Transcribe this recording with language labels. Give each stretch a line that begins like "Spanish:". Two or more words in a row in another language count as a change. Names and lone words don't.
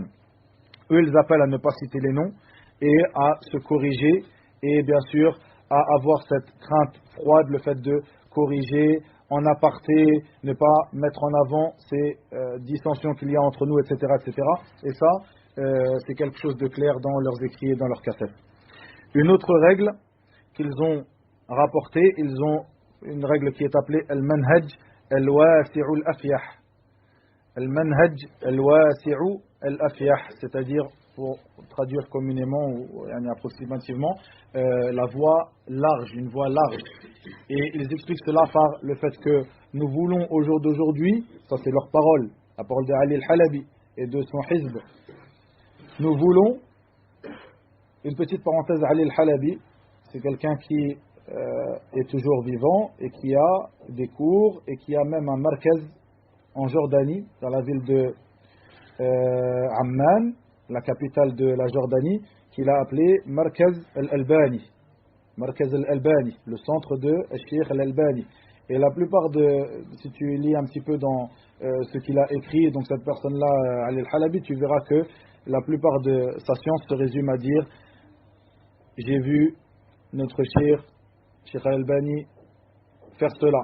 French: Eux, ils appellent à ne pas citer les noms et à se corriger et bien sûr à avoir cette crainte froide, le fait de corriger en aparté, ne pas mettre en avant ces dissensions qu'il y a entre nous, etc. etc. Et ça, c'est quelque chose de clair dans leurs écrits et dans leurs cassettes. Une autre règle qu'ils ont rapportée, ils ont une règle qui est appelée
Arabic: المنهج الواسع الأفيح. المنهج الواسع الأفيح,
French: c'est-à-dire, pour traduire communément ou approximativement, la voie large, une voie large. Et ils expliquent cela par le fait que nous voulons au jour d'aujourd'hui, ça c'est leur parole, la parole de Ali al-Halabi et de son hizb, nous voulons, une petite parenthèse, Ali al-Halabi, c'est quelqu'un qui est toujours vivant et qui a des cours et qui a même un markaz en Jordanie, dans la ville de Amman, la capitale de la Jordanie, qu'il a appelé Markaz al-Albani. Markaz al-Albani, le centre de Cheikh al-Albani. Et la plupart si tu lis un petit peu dans ce qu'il a écrit, donc cette personne-là, Ali al-Halabi, tu verras que la plupart de sa science se résume à dire j'ai vu notre Cheikh al-Albani faire cela.